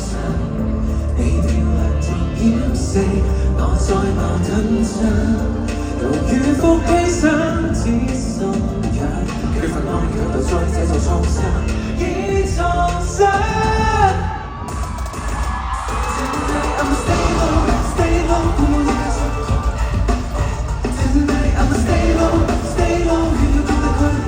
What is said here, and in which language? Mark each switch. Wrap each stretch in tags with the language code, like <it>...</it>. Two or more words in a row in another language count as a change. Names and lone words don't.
<yue>你調亮着掩飾，內在矛盾着，猶如伏羲想似信仰，缺乏愛強就再製造創傷，已創傷。</yue> <en>Tonight I'ma stay low, stay low，</en> <yue>伴我一繼續逃。</yue> <en>Tonight I'ma stay low, stay low，</en> <yue>炫耀中的虛無。</yue>